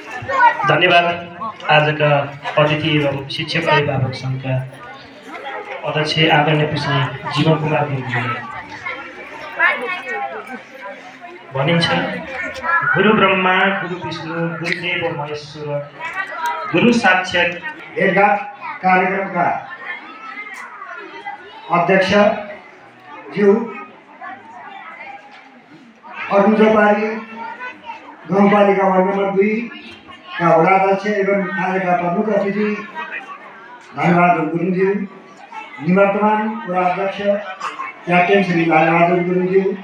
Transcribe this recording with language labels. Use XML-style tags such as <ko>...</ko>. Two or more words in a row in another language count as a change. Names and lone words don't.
<ne>धन्यवाद। आजका अतिथि एवं शिक्षक अभिभावक सङ्घका अध्यक्ष आदरणीय पुष्प जीवन कुमार गुरुङले भनिन्छ</ne> <sa>गुरु ब्रह्मा गुरु विष्णु गुरुदेव महेश्वर गुरु साक्षात</sa> <ne>भेटघाट कार्यक्रमका अध्यक्ष ज्यू अरुण जोपारी गाउँपालिका वार्ड नम्बर 2 का वडाध्यक्ष एवं आजका प्रमुख अतिथि लालबहादुर गुरुङज्यू, निवर्तमान वडाध्यक्ष क्याप्टेन श्री लालबहादुर गुरुङज्यू,</ne>